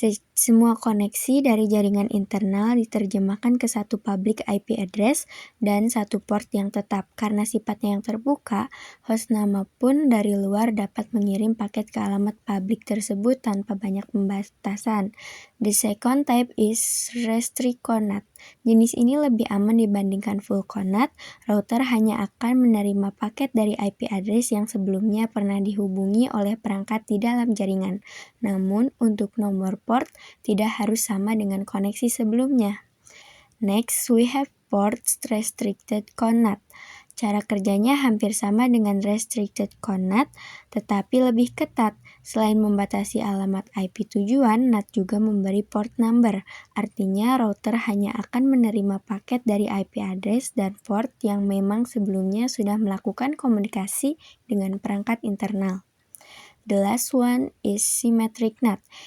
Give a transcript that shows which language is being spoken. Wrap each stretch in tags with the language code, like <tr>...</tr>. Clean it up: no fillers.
<id>Semua koneksi dari jaringan internal diterjemahkan ke satu public IP address dan satu port yang tetap. Karena sifatnya yang terbuka, host nama pun dari luar dapat mengirim paket ke alamat public tersebut tanpa banyak pembatasan.</id> <en>The second type is restrict NAT.</en> <id>Jenis ini lebih aman dibandingkan full NAT. Router hanya akan menerima paket dari IP address yang sebelumnya pernah dihubungi oleh perangkat di dalam jaringan. Namun, untuk nomor port tidak harus sama dengan koneksi sebelumnya.</id> <en>Next, we have ports restricted NAT.</en> <id>Cara kerjanya hampir sama dengan restricted NAT, tetapi lebih ketat. Selain membatasi alamat IP tujuan, NAT juga memberi port number. Artinya, router hanya akan menerima paket dari IP address dan port yang memang sebelumnya sudah melakukan komunikasi dengan perangkat internal.</id> <en>The last one is symmetric NAT.</en>